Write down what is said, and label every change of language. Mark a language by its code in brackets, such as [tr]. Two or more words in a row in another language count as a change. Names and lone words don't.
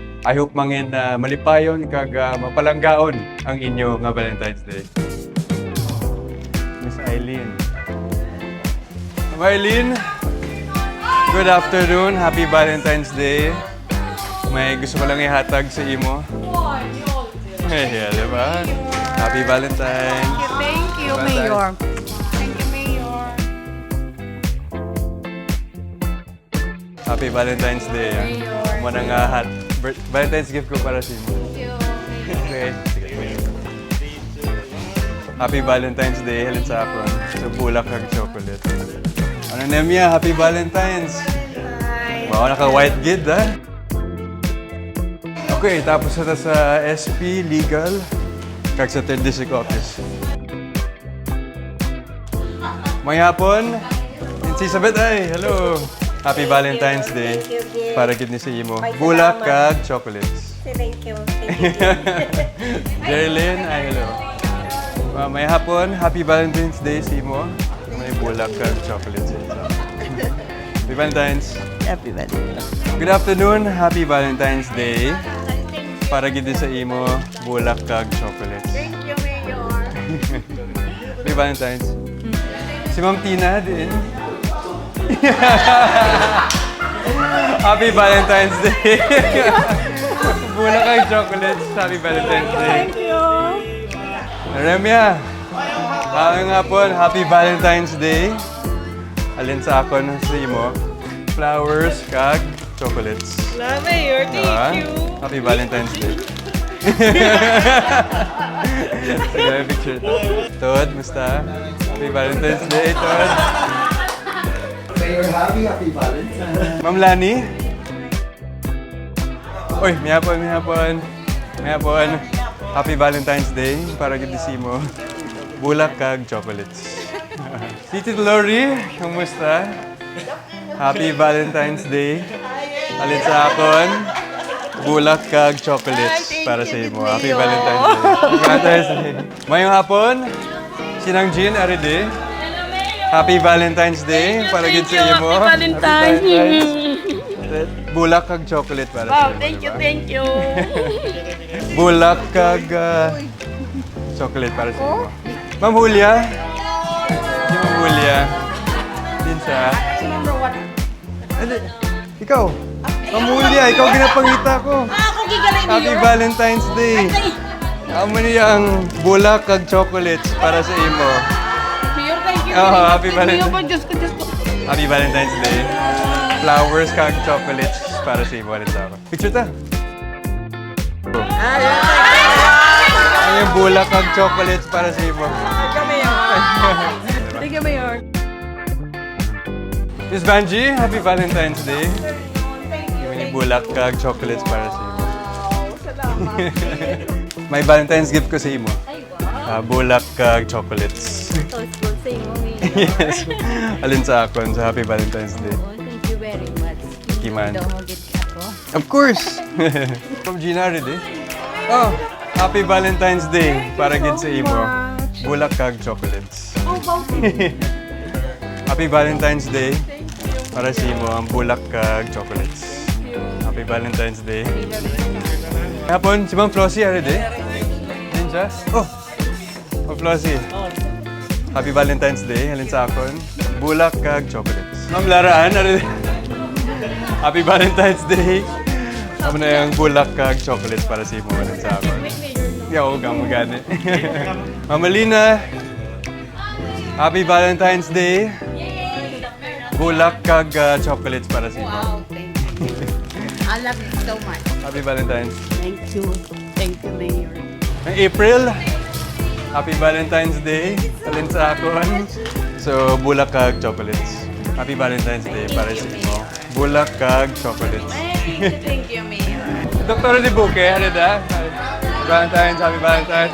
[en] I hope [hil] mangin malipayon kag mapalanggaon ang inyo nga Valentine's Day. [en] Miss Eileen. Ma'am Eileen, good afternoon. Happy Valentine's Day. [hil] May gusto ko lang ihatag sa imo. [en] Yeah, diba? Happy Valentine's. Thank you, Mayor. Thank you, Mayor. Happy Valentine's Day. [hil] Muna nga Valentine's gift ko para sa imo. Okay. Sige. [en] Happy Valentine's Day. [hil] Halin sa akon. Sa bulak kag chocolate. Ano Nemia? [en] Happy Valentine's. [hil] Wow, naka-white gid ha? Okay, tapos na sa SP Legal kag sa 3rd District Office. May hapon, si Sabet ay, hello. [en] Happy Valentine's Day. [hil] Para gid ni sa imo. Bulak kag chocolates. [en] Thank you. [hil] Jerilyn, ay hello. May hapon, [en] happy Valentine's Day [hil] sa imo. May bulak kag chocolates. [en] Happy Valentine's. Happy Valentine's. Good afternoon, happy Valentine's Day. [hil] Para gid sa imo, bulak kag chocolates. [en] Thank you, Mayor. Happy Valentine's. [hil] Si Ma'am Tina din. [en] Happy Valentine's Day. [hil] Bulak kag chocolates. [en] Happy Valentine's Day. Thank you. [hil] Remya, nga po, [en] happy Valentine's Day. [hil] Alin sa akon sa imo, flowers kag chocolates. [en] Love, Mayor. Thank you. Happy Valentine's Day. Sige, picture to. [hil] Todd, musta? [en] Happy Valentine's Day, Todd. Mayor happy Valentine's. [hil] Ma'am Lani? Uy, may hapon. [en] Happy Valentine's Day [hil] para gidisi mo. Bulak kag chocolates. Si Tito Lori, kumusta? [en] Happy Valentine's Day. [hil] Alin sa akon, bulak kag chocolates para sa imo. [en] Happy Valentine's Day. Happy Valentine's Day. [hil] Mayong hapon, sinang Jean, arede. [en] Happy Valentine's Day [hil] para gid sa imo. [en] Happy Valentine's. [hil] Bulak kag chocolate para sa imo. [en] Thank you, thank you. [hil] Bulak kag chocolate para sa imo. Ma'am Julia. Si Ma'am Julia. Din siya. [en] Number one. [hil] Ano? Ikaw. Ma'am Julia, ikaw ginapangita ko. Ako gigalit, Mayor. [en] Happy Valentine's Day. [hil] Amo niya ang bulak kag chocolates para sa imo. [en] Mayor, thank you. Oh, happy Valentine's. [hil] Mayor, Diyos ko, Diyos ko. [en] Happy Valentine's Day. [hil] Flowers kag chocolates para sa imo rin sa ako. Picture ta. Ano yung bulak kag chocolates para sa imo? [en] Thank you, Mayor. Miss Banji, happy Valentine's Day. [hil] Yung bulak kag chocolates para sa imo. May Valentine's gift ko sa imo. Bulak kag chocolates. Thoughtful sa imo, Yes. Alin sa akon sa [en] happy Valentine's Day. Oh, thank you very much. [hil] Kiman. Daw mo gid ako. [en] Of course. From Gina ready? Oh, happy Valentine's Day [hil] para gid sa imo. Bulak kag chocolates. [en] Happy Valentine's Day [hil] para sa imo ang bulak kag chocolates. [en] Happy Valentine's Day. [hil] Hapon, si Ma'am Flossie, ready? Din siya? Oh, Ma'am Flossie. [en] Happy Valentine's Day, [hil] halin sa akon. Bulak kag chocolates. Ma'am Laraan, ready? [en] Happy Valentine's Day. [hil] Amo na yung bulak kag chocolates para sa imo halin sa akon. Yaw, gamagani. [en] Ma'am Alina, Happy Valentine's Day. [hil] Bulak kag chocolates para sa imo. [en] Wow, thank you. I love you so much. Happy Valentine's. Thank you. Thank you, Mayor. [hil] Ang April, Happy Valentine's Day. Talin sa akon. So, bulak kag chocolates. [en] Happy Valentine's Day [hil] para sa imo. Bulak kag chocolates. [en] Thank you, Mayor. [hil] Dr. Di Buke, ano da? [en] Valentine's, Happy Valentine's.